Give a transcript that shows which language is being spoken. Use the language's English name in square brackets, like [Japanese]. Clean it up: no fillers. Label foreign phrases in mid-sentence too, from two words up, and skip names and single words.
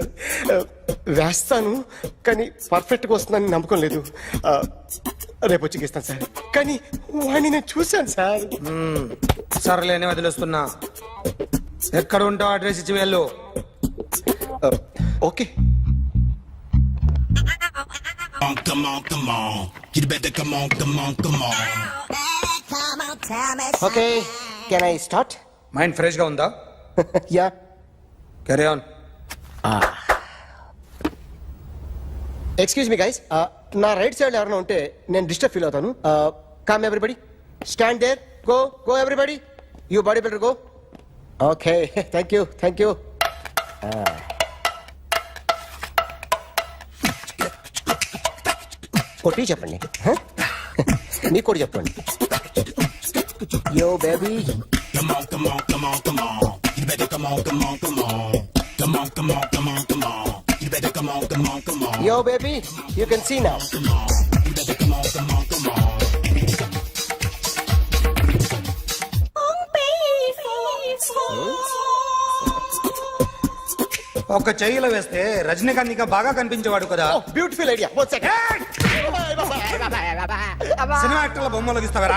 [Telugu] వేస్తాను కానీ పర్ఫెక్ట్ గా వస్తుందని నమ్మకం లేదు. రేపు వచ్చి గీస్తాను సార్. కానీ వాడిని నేను చూశాను సార్. సర్లేని వదిలేస్తున్నా. ఎక్కడ ఉంటావు అడ్రస్ ఇచ్చి వెళ్ళు. ఓకే. [English] Come on, come on. You better come on, come on, come on. Okay, can I start? mind fresh [Telugu] గా ఉందా? [English] యా. Carry on. excuse me guys, [Telugu] నా [English] right side [Telugu] ఎవరైనా ఉంటే నేను [English] disturb feel [Telugu] అవుతాను. [English] Come everybody, stand there, go everybody, you body builder go. Okay, thank you. [Telugu] కొట్టి చెప్పండి. మీకు కూడా చెప్పండి. [English] yo baby. Come on, come on, come on, come on. You better come on, come on, come on. Come on, come on, come on, come on. You better come on, come on, come on. Yo baby, you can see now. Come on. You better come on, come on, come on. [Telugu] ఒక చెయ్యిలో వేస్తే రజనీకాంత్ ఇంకా బాగా కనిపించేవాడు కదా. [English] Beautiful idea. [Telugu] సినిమా యాక్టర్ల బొమ్మలు గీస్తావరా?